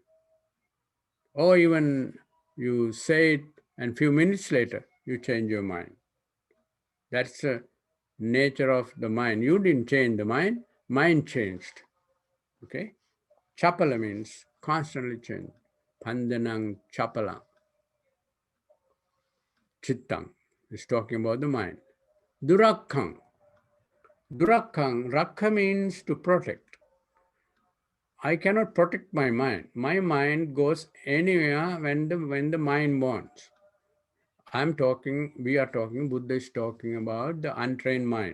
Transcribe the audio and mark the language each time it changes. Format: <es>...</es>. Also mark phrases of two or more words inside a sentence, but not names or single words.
<en>Or even you say it and few minutes later you change your mind. That's the nature of the mind. You didn't change the mind changed. Okay? Chapala means constantly change.</en> <pi>Pandanang chapala.</pi> <en>Chittang is talking about the mind. Durakkang. Durakkang, rakha means to protect. I cannot protect my mind. My mind goes anywhere when the mind wants. We are talking, Buddha is talking about the untrained mind.</en>